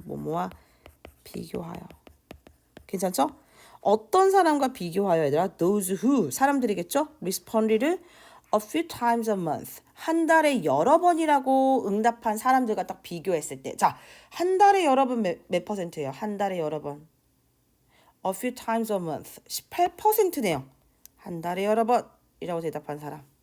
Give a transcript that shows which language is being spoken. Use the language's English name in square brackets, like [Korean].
[Korean] 뭐뭐와 비교하여. 괜찮죠? 어떤 사람과 비교하여 얘들아? [English] Those who [Korean] 사람들이겠죠? [English] responded a few times a month. [Korean] 한 달에 여러 번이라고 응답한 사람들과 딱 비교했을 때. 자, 한 달에 여러 번 몇 %예요? 한 달에 여러 번. [English] A few times a month. [Korean] 18%네요. 한 달에 여러 번이라고 대답한 사람.